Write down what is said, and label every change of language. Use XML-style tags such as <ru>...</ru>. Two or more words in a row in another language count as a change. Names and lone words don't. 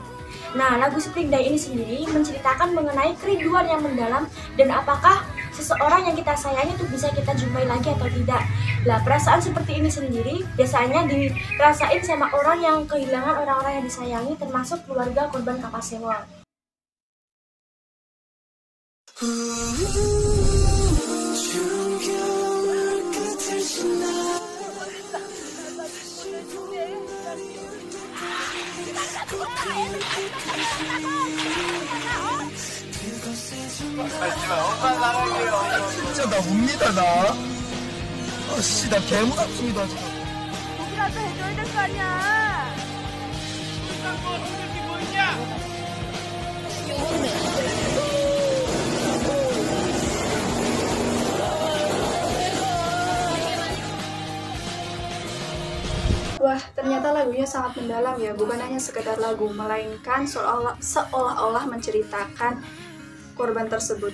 <id>Nah, lagu Spring Day ini sendiri menceritakan mengenai kerinduan yang mendalam dan apakah seseorang yang kita sayangi itu bisa kita jumpai lagi atau tidak. Lah, perasaan seperti ini sendiri biasanya dirasain sama orang yang kehilangan orang-orang yang disayangi, termasuk keluarga korban kapal Sewol.</id> <ko>진짜 나 옵니다 나. 아씨 나 개무섭습니다 지금. 고기라도 해줘야 될 거 아니야.</ko> <id>Wah, ternyata lagunya sangat mendalam ya, bukan hanya sekedar lagu, melainkan seolah-olah menceritakan korban tersebut.</id>